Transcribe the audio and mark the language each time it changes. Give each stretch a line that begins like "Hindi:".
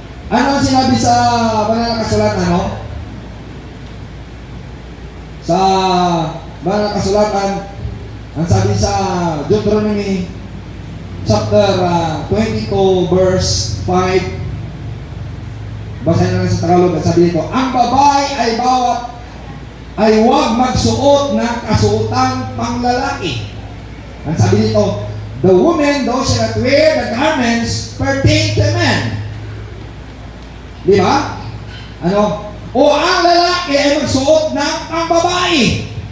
Filipino: Ano ang sinabi sa banal na kasulatan, Sa banal na kasulatan, ang sabi sa Deuteronomy chapter 22 verse 5, basahin na lang sa Tagalog, at sabi dito, ang babae ay huwag magsuot ng kasuotang panglalaki. Ang sabi dito,
English: the woman, though she not wear the garments pertain to men.
Filipino: Di ba? O ang lalaki ay magsuot ng pangbabae.